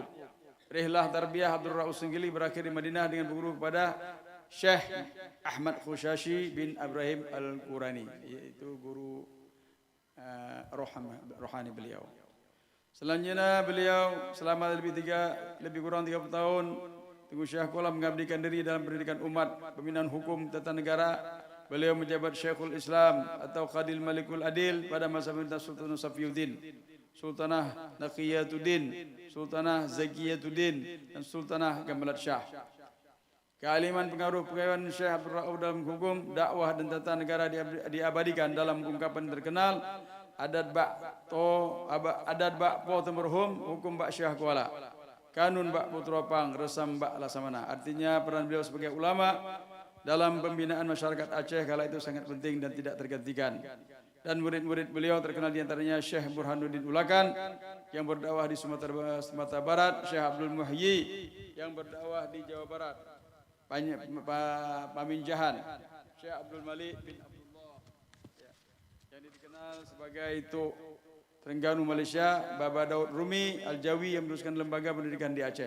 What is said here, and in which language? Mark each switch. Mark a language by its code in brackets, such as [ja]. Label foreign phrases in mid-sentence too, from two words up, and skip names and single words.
[id] Rihlah tarbiyah Abdul Rauf Singkili berakhir di Madinah dengan berguru kepada Syekh Ahmad Khushashi bin Ibrahim Al-Qurani, yaitu guru rohani beliau. Selanjutnya beliau selama lebih kurang 30 tahun Tengku Syekh Kuala mengabdikan diri dalam pendidikan umat, pembinaan hukum tata negara. Beliau menjabat Syekhul Islam atau Qadil Malikul Adil pada masa pemerintahan Sultan Safiyuddin, Sultanah Naqiyatuddin, Sultanah Zakiyatuddin dan Sultanah Gamalat Shah. Kealiman pengaruh pegawaian Syekh Abdul Rauf dalam hukum, dakwah dan tata negara diabadikan dalam ungkapan terkenal [ace] adat bak po temerhum hukum bak Syekh Kuala, kanun bak putropang resam bak lasamana. [id] Artinya peran beliau sebagai ulama dalam pembinaan masyarakat Aceh kala itu sangat penting dan tidak tergantikan. Dan murid-murid beliau terkenal diantaranya Syekh Burhanuddin Ulakan yang berdakwah di Sumatera Barat, Syekh Abdul Muhyi yang berdakwah di Jawa Barat, Paminjahan, Syekh Abdul Malik bin Abdullah yang dikenal sebagai itu Terengganu Malaysia, Baba Daud Rumi Al-Jawi yang meneruskan lembaga pendidikan di Aceh.